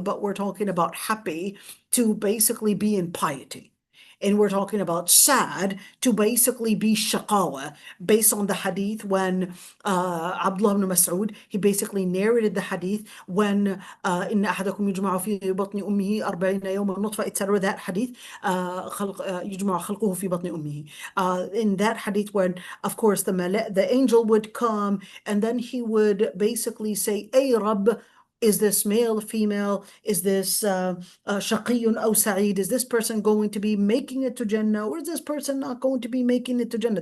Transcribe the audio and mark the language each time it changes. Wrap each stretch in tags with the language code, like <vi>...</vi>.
<en>But we're talking about happy to basically be in piety. And we're talking about sad to basically be shaqawa, based on the hadith when Abdullah ibn Mas'ud, he basically narrated the hadith when</en> <ar>إن أحدكم يجمع في بطن أمه 40 يوما نطفة,</ar> <en>etc. That hadith,</en> <ar>يجمع خلقه في بطن أمه.</ar> <en>In that hadith, when of course the angel would come, and then he would basically say, "Ay Rabb, is this male, female? Is this shaqiyun aw sa'id? Is this person going to be making it to Jannah, or is this person not going to be making it to Jannah?"</en>